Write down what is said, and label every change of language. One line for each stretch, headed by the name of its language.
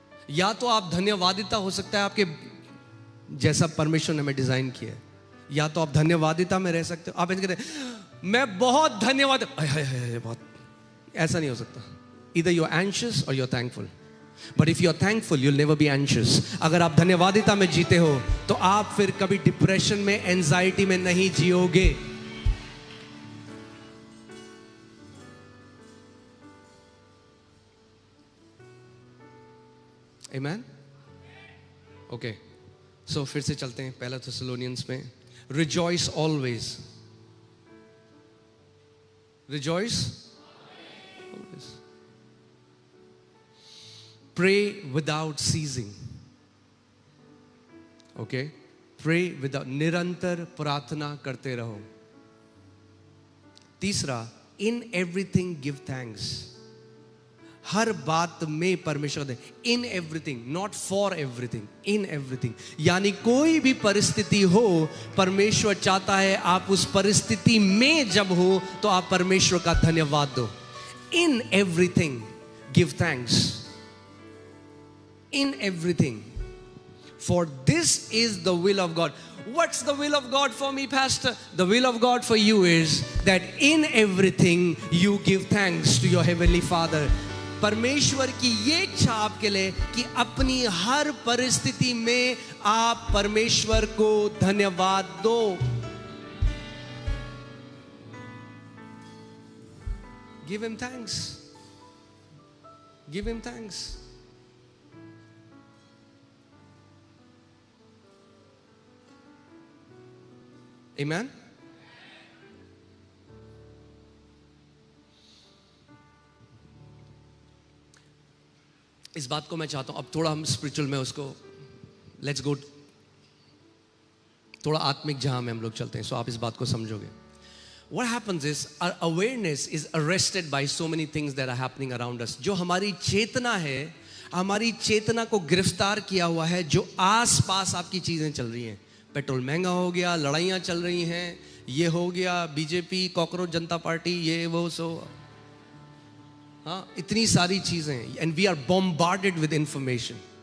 Hindi: या तो आप धन्यवादिता हो सकता है आपके जैसा परमेश्वर ने हमें डिजाइन किया है, या तो आप धन्यवादिता में रह सकते हो। आप ऐसे कहते हैं मैं बहुत धन्यवाद, बहुत, ऐसा नहीं हो सकता।
English: Either you are anxious or you are thankful. But if you are thankful, you'll never be anxious.
Hindi: अगर आप धन्यवादिता में जीते हो तो आप फिर कभी डिप्रेशन में, एंजाइटी में नहीं जियोगे।
English: Amen? Okay. So
Hindi: फिर से चलते हैं पहला थेसलोनियंस में।
English: Rejoice always. Rejoice always. Pray without ceasing. Okay? Pray without,
Hindi: निरंतर प्रार्थना करते रहो।
English: तीसरा, in everything give thanks.
Hindi: हर बात में परमेश्वर दे।
English: In everything, not for everything. In everything. यानी कोई भी परिस्थिति हो, परमेश्वर चाहता है आप उस परिस्थिति में जब हो तो आप परमेश्वर का धन्यवाद दो। In everything give thanks. In everything, for this is the will of God. What's the will of God for me, Pastor? The will of God for you is that in everything you give thanks to your heavenly Father.
Hindi: परमेश्वर की ये इच्छा आपके लिए कि अपनी हर परिस्थिति में आप परमेश्वर को धन्यवाद दो।
English: Give him thanks. Give him thanks. Amen?
Hindi: इस बात को मैं चाहता हूं अब थोड़ा हम स्पिरिचुअल में उसको
English: let's go,
Hindi: थोड़ा आत्मिक जहां में हम लोग चलते हैं, सो आप इस बात को समझोगे।
English: What happens is our awareness is arrested by so many things that are happening around us.
Hindi: जो हमारी चेतना है, हमारी चेतना को गिरफ्तार किया हुआ है जो आस पास आपकी चीजें चल रही हैं। पेट्रोल महंगा हो गया, लड़ाइयाँ चल रही हैं, ये हो गया बीजेपी, कॉकरोच जनता पार्टी, ये वो सो, हाँ इतनी सारी चीजें,
English: And we are bombarded with information.